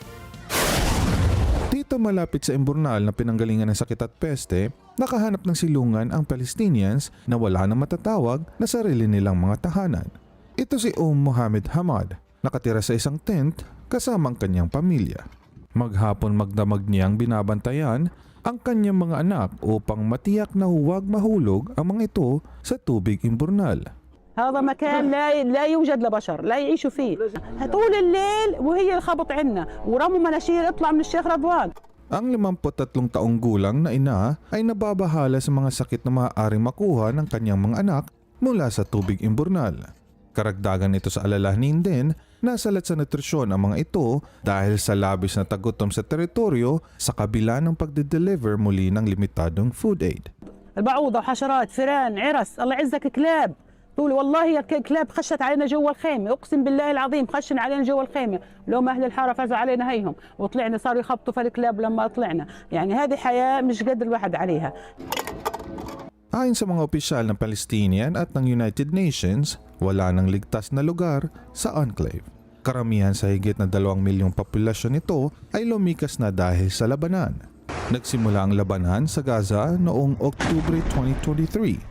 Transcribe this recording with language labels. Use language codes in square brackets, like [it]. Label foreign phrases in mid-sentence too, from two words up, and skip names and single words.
[tl] Dito malapit sa imburnal na pinanggalingan ng sakit at peste, nakahanap ng silungan ang Palestinians na wala na matatawag na sarili nilang mga tahanan. Ito si Mohammed Hamad, nakatira sa isang tent kasama ang kanyang pamilya. Maghapon magdamag niyang binabantayan ang kanyang mga anak upang matiyak na huwag mahulog ang mga ito sa tubig imburnal. [ar] هذا مكان لا يوجد لبشر لا يعيشوا فيه طول الليل وهي الخبط عنا ورموا مناشير اطلع من الشيخ رضوان. [tl] Ang 53 taong gulang na ina ay nababahala sa mga sakit na maaaring makuha ng kanyang mga anak mula sa tubig imburnal. Karagdagan ito sa alalahanin din, nasalat sa nutrisyon ang mga ito dahil sa labis na tagutom sa teritoryo sa kabila ng pagde-deliver muli ng limitadong [en] food aid. [ar] البعوضة وحشرات فئران عرس الله يعزك كلاب طول والله كلاب خشت علينا جوا الخيمه اقسم بالله العظيم خشن علينا جوا الخيمه لو ما اهل الحاره فازوا علينا هيهم وطلعنا صاروا يخبطوا في الكلاب لما طلعنا يعني هذه حياه مش قد الواحد عليها. [tl] Ayon sa mga opisyal ng Palestinian at ng United Nations, wala nang ligtas na lugar sa enclave. Karamihan sa higit na 2 milyong populasyon nito ay lumikas na dahil sa labanan. Nagsimula ang labanan sa Gaza noong Oktubre 2023.